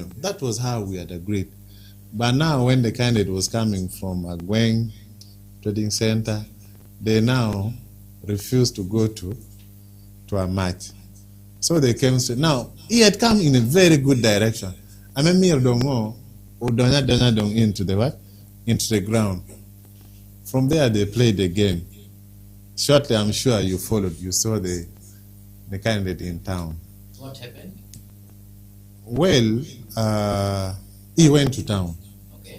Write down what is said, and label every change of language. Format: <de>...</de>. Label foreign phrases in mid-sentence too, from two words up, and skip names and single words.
<en>That was how we had agreed. But now when the candidate was coming from Agweng Trading Center, they now refused to go to a match. So they came straight. Now, he had come in a very good direction. I mean,</en> <ach>me dongo udonya dong</ach> <en>into the what? Into the ground. From there, they played the game. Shortly, I'm sure you followed. You saw the candidate in town. What happened? Well, he went to town. Okay.</en>